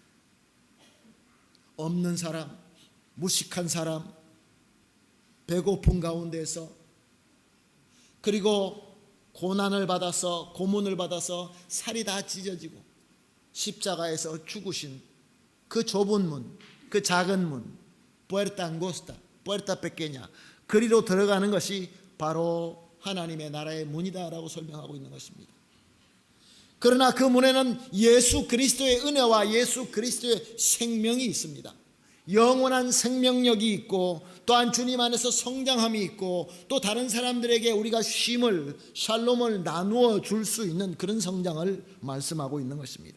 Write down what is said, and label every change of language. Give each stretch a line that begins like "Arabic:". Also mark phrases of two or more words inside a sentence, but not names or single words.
Korean: 없는 사람, 무식한 사람, 배고픈 가운데서, 그리고 고난을 받아서, 고문을 받아서 살이 다 찢어지고 십자가에서 죽으신 그 좁은 문, 그 작은 문,
Spanish: puerta angosta, puerta pequeña,
Korean: 그리로 들어가는 것이 바로 하나님의 나라의 문이다라고 설명하고 있는 것입니다. 그러나 그 문에는 예수 그리스도의 은혜와 예수 그리스도의 생명이 있습니다. 영원한 생명력이 있고, 또한 주님 안에서 성장함이 있고, 또 다른 사람들에게 우리가 쉼을, 샬롬을 나누어 줄 수 있는 그런 성장을 말씀하고 있는 것입니다.